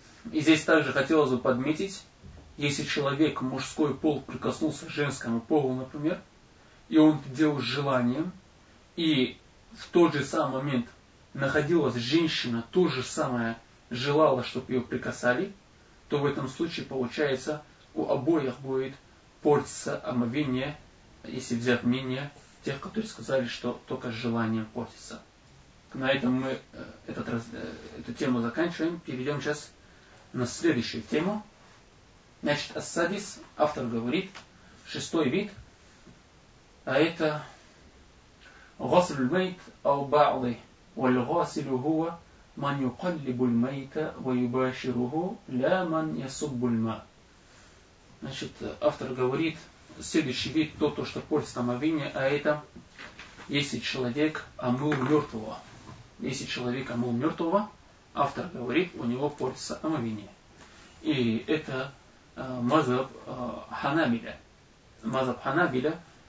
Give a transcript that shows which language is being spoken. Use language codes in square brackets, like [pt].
[ru] И здесь также хотелось бы подметить, если человек мужской пол прикоснулся к женскому полу, например, и он делал желанием, и в тот же самый момент находилась женщина, то же самое желала, чтобы ее прикасали, то в этом случае получается у обоих будет портиться омовение, если взять мнение тех, которые сказали, что только желание портится. На этом мы эту тему заканчиваем. Перейдем сейчас на следующую тему. Значит, ассадис, автор говорит, шестой вид, а это [ar] غسل الميت أو بعضه والغاسل هو من يقلب الميت ويباشره لا من يصب الماء. [ru] Значит, автор говорит, следующий вид, то, что портит омовение, а это, если человек омыл мертвого. Если человек омыл мертвого, автор говорит, у него портится омовение. И это мазаб ханабиля. Мазаб ханабиля.